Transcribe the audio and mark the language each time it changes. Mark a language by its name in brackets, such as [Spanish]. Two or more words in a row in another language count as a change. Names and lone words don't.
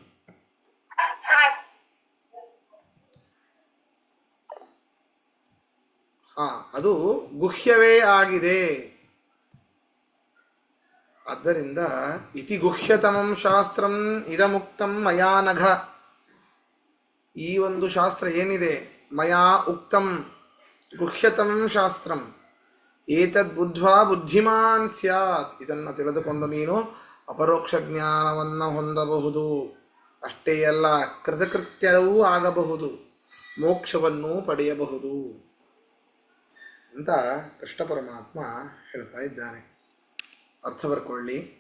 [Kannada] ಅದು ಗುಹ್ಯವೇ ಆಗಿದೆ. [Sanskrit] ಆದ್ದರಿಂದ ಇತಿ ಗುಹ್ಯತಮಂ ಶಾಸ್ತ್ರಂ ಇದಮುಕ್ತಂ ಮಯಾ ನಘ. [Kannada] ಈ ಒಂದು ಶಾಸ್ತ್ರ ಏನಿದೆ, [Sanskrit] ಮಯಾ ಉಕ್ತಂ ಗುಹ್ಯತಮಂ ಶಾಸ್ತ್ರಂ ಏತದ್ ಬುದ್ಧ್ವಾ ಬುದ್ಧಿಮಾನ್ ಸ್ಯಾತ್. [Kannada] ಇದನ್ನು ತಿಳಿದುಕೊಂಡು ನೀನು ಅಪರೋಕ್ಷ ಜ್ಞಾನವನ್ನು ಹೊಂದಬಹುದು. ಅಷ್ಟೇ ಅಲ್ಲ, ಕೃತಕೃತ್ಯವೂ ಆಗಬಹುದು, ಮೋಕ್ಷವನ್ನು ಪಡೆಯಬಹುದು ಅಂತ ಕೃಷ್ಣ ಪರಮಾತ್ಮ ಹೇಳ್ತಾ ಇದ್ದಾನೆ. ಅರ್ಥ ಬರ್ಕೊಳ್ಳಿ.